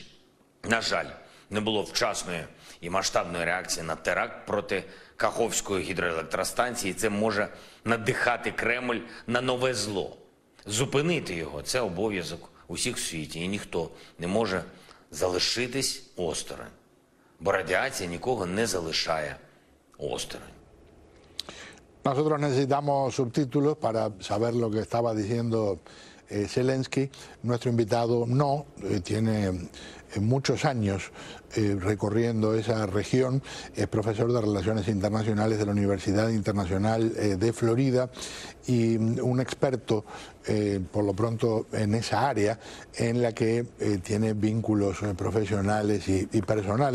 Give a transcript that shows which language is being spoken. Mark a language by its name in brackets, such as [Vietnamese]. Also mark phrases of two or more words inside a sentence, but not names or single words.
[Ukrainian] На жаль, не було вчасної і масштабної реакції на теракт проти Каховської гідроелектростанції. Це може надихати Кремль на нове зло. Зупинити його – це обов'язок усіх в світі. І ніхто не може залишитись осторонь. Бо радіація нікого не залишає осторонь. [Spanish] Nosotros necesitamos subtítulos para saber lo que estaba diciendo Zelensky. Nuestro invitado no, tiene muchos años recorriendo esa región, es profesor de Relaciones Internacionales de la Universidad Internacional de Florida y un experto por lo pronto en esa área en la que tiene vínculos profesionales y personales.